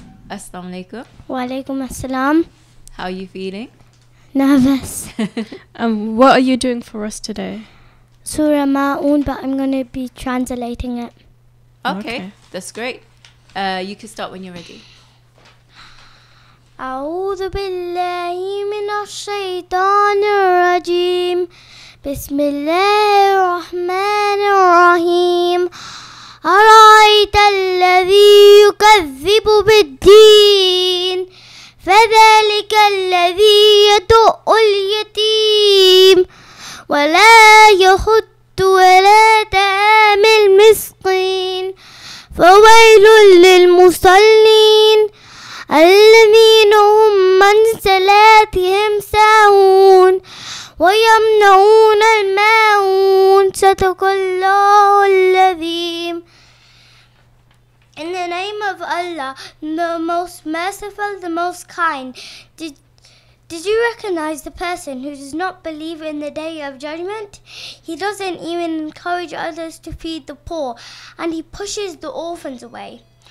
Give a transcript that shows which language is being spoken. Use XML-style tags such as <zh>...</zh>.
<ar>Assalamu alaikum. Wa alaikum assalam.</ar> <en>How are you feeling? Nervous. What are you doing for us today? Surah Ma'un, but I'm going to be translating it. Okay, that's great. You can start when you're ready.</en> <ar>أعوذ بالله من الشيطان الرجيم بسم الله الرحمن الرحيم أرأيت الذي يكذب بالدين فذلك الذي يدع اليتيم ولا يحض ولا طعام المسكين فويل للمصلين الذين هم عن صلاتهم ساهون ويمنعون الماعون صدق الله العظيم.</ar> <en>In the name of Allah, the most merciful, the most kind. Did you recognize the person who does not believe in the day of judgment? He doesn't even encourage others to feed the poor, and he pushes the orphans away.</en>